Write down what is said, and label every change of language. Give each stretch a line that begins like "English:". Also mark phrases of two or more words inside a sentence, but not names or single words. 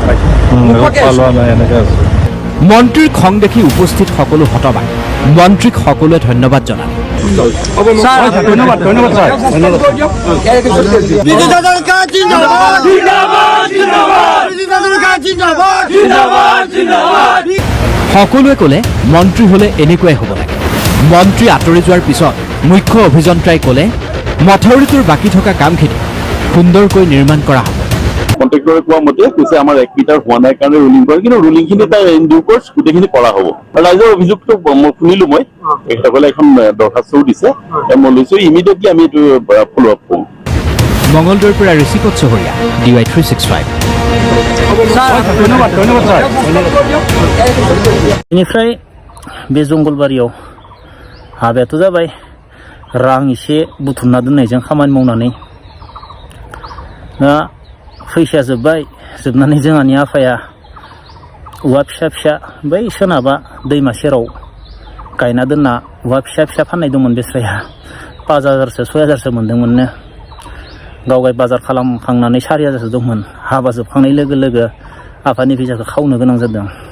Assamese: মন্ত্ৰীৰ খং দেখি উপস্থিত সকলো হতবাক মন্ত্ৰীক সকলোৱে ধন্যবাদ জনালে সকলোৱে ক'লে মন্ত্ৰী হ'লে এনেকুৱাই হ'ব লাগে মন্ত্ৰী আঁতৰি যোৱাৰ পিছত মুখ্য অভিযন্ত্ৰাই ক'লে মথাউৰিটোৰ বাকী থকা কামখিনি সুন্দৰকৈ নিৰ্মাণ কৰা হ'ব কন্ট্ৰেক্টৰে কোৱা মতে কৈছে আমাৰ 1 মিটাৰ হোৱা নাই কাৰণে ৰুলিং কৰে কিন্তু ৰুলিংখিনি তাৰ
English: in due course
Assamese: গোটেইখিনি কৰা হ'ব আৰু ৰাইজৰ অভিযোগটো মই শুনিলো মই তেখেতসকলে এখন দৰখাস্তও দিছে মই লৈছো ইমিডিয়েটলি আমি এইটো
English: follow up
Assamese: কৰিম মঙলদৈৰ পৰা ঋষিকত চহৰীয়া DY 365
Bodo: बेनिफ्राय बे जंगलबारियाव हाबायाथ' जाबाय रां एसे बुथुमना दोननायजों खामानि मावनानै दा फैसाया जोबनानै जोंहानि आफाया औवा फिसा फिसा बै सोनाबा दैमा सेराव गायना दोनना औवा फिसा फिसा फाननाय दंमोन बेस्राया 5000सो 6000सो मोनदोंमोननो गावगाय बाजार खालामखांनानै 4000सो दंमोन हाबा जोबखांनाय लोगो लोगो आफानि फैसाखौ खावनो गोनां जादों